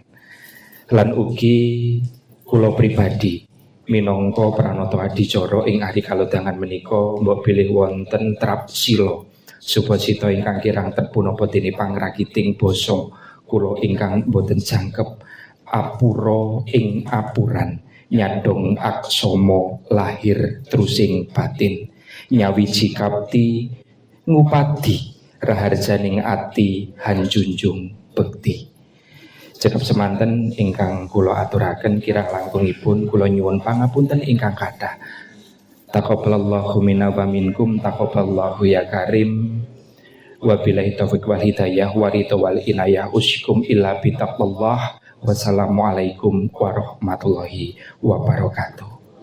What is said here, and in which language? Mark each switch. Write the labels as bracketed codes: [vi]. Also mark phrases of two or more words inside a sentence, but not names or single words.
[jv] Lan ugi kula pribadi minangka pranata adicara ing ari kalodhangan menika mbok bilih wonten trap sila supacita ingkang kirang punapa dene pangrakiting basa kula ingkang boten jangkep apura ing apuran nyandong aksama lahir trusing batin nyawiji kapti ngupadi raharjaning ati hanjunjung bekti. Cekap semanten ingkang kula aturaken kirang langkungipun kula nyuwun pangapunten ingkang kathah. [ar] تقبل الله منا ومنكم، تقبل الله يا كريم. وبالله التوفيق والهداية والرضا والعناية أوصيكم إلا بتقوى الله. والسلام عليكم ورحمة الله وبركاته.